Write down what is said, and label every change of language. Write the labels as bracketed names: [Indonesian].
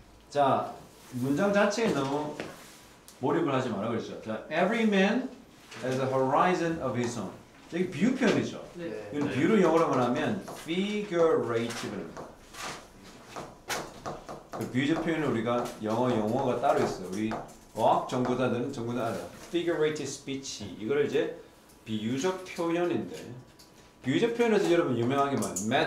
[Korean] 자, 문장 자체에 너무 몰입을 하지 말라 그랬죠. [English] 자, every man has a horizon of his own. [Korean] 여기 비유 표현이죠. 네. 이건 비유를 영어로 말하면 figurative입니다. 그 비유적 표현은 우리가 용어가 따로 있어요. 우리 어학 전공자들은 전부 다 알아요. [English] figurative speech. [Korean] 이걸 이제 비유적 표현인데 비유적 표현에서 여러분 유명하게 말해요.